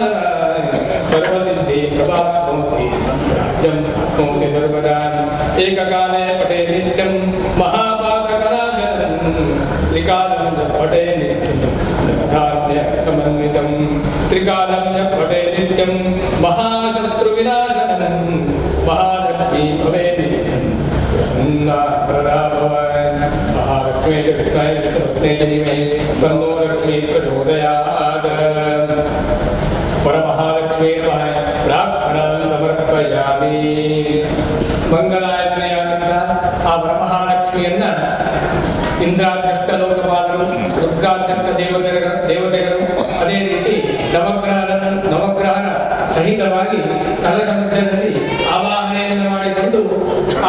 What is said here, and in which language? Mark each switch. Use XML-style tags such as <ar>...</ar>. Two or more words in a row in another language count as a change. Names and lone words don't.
<sa>नरः सर्वसिद्धि प्रभावन्ति राज्यं प्राप्नोति सर्वदा एककाले पठे नित्यं महापातकनाशनं त्रिकालं पठे नित्यं धनधान्यसमन्वितं त्रिकालं पठे नित्यं महाशत्रुविनाशनं महालक्ष्मी भवेत् नित्यं प्रसन्ना वरदा भव महालक्ष्मी च विद्महे विष्णुपत्न्यै च धीमहि तन्नो लक्ष्मी प्रचोदयात् परमहालक्ष्मी नमः प्रार्थनां समर्पयामि</sa> <kn>ಮಂಗಲಾಯತನೆಯಾದಂಥ ಆ ವರಮಹಾಲಕ್ಷ್ಮಿಯನ್ನ ಇಂದ್ರಾಧ್ಯಕ್ಷ ಲೋಕಪಾಲರು ದುರ್ಗಾಧ್ಯಕ್ಷ ದೇವತೆಗಳು ಅದೇ ರೀತಿ ನವಗ್ರಹರ ಸಹಿತವಾಗಿ ಕಲಶ ಮಧ್ಯದಲ್ಲಿ ಆವಾಹನೆಯನ್ನು ಮಾಡಿಕೊಂಡು ಆ</kn>